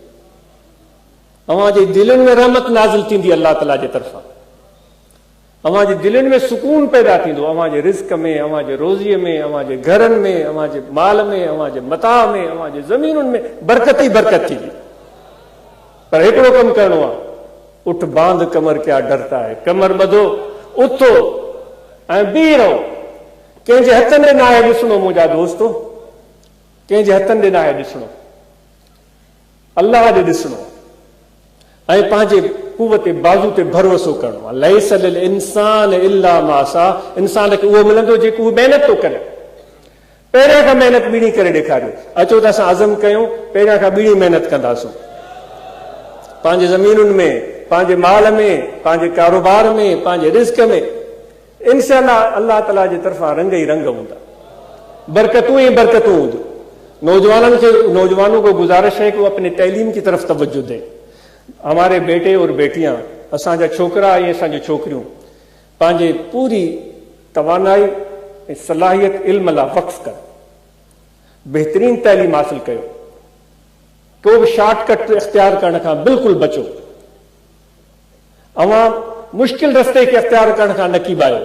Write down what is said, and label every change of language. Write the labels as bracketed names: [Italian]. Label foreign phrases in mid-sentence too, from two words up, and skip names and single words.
[Sindhi] अव्हांजे दिलनि में रहमत नाज़िल थींदी अलाह ताला जे तरफ़ां, अव्हांजे दिलनि में सुकून पैदा थींदो, अव्हांजे रिज़्क़ में, अव्हांजे रोज़ीअ में, अव्हांजे घरनि में, अव्हांजे माल में, अव्हांजे मता में, अव्हांजे ज़मीनुनि में बरकत ई बरकत थींदी। पर हिकिड़ो कमु करिणो आहे, [Urdu] اٹھ باندھ کمر کیا ڈرتا ہے, [Sindhi] कमर ॿधो, उथो ऐं बीह रहो। कंहिंजे हथनि ॾे नाहे ॾिसणो मुंहिंजा दोस्तो, कंहिंजे हथनि ॾे नाहे ॾिसणो, अलाह ॾे ॾिसणो ऐं पंहिंजे कुवत बाज़ू ते भरोसो करणो आहे। [Arabic] ليس للإنسان إلا ما سعى, [Sindhi] इंसान खे उहो मिलंदो जेको उहो महिनत थो करे। पहिरियां खां महिनत ॿीणी करे ॾेखारियो, अचो त असां अज़म कयूं पहिरियां खां ॿीणी महिनत कंदासूं, पंहिंजे ज़मीनुनि में, पंहिंजे माल में, पंहिंजे कारोबार में, पंहिंजे रिज़्क़ में। इंशाअल्लाह अल्लाह ताला जी तरफ़ां रंग ही रंग हूंदा, बरकतूं ही बरकतूं हूंदी। [Urdu] نوجوانوں کو گزارش ہے کہ وہ اپنی تعلیم کی طرف توجہ دیں. ہمارے بیٹے اور بیٹیاں, [Sindhi] असांजा छोकरा ऐं असांजी छोकिरियूं पंहिंजे पूरी तवानाई ऐं सलाहियत इल्म लाइ वक़्फ़ कनि, बहितरीन तालीम हासिल कयो, को बि शॉर्टकट इख्तियार करण खां बिल्कुलु बचो। अवां मुश्किल रस्ते खे इख्तियार करण खां न कीबायो।